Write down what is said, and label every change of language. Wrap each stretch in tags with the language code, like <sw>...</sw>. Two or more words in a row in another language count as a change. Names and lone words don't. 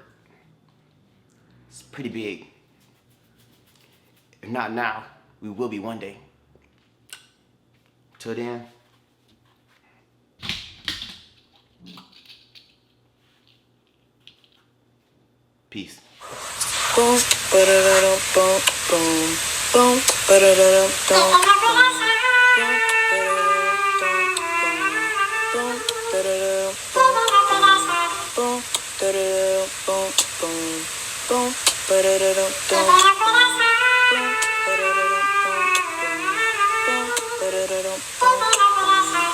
<en>It's pretty big. If not now, we will be one day. Till then. Peace. Boom, ba-da-da-dum, boom, boom, boom, ba-da-da-dum, boom, boom, ba-da-da-dum, boom, da-da-dum, boom, boom, boom, ba-da-da-dum, boom, ba-da-da-dum, boom.</en>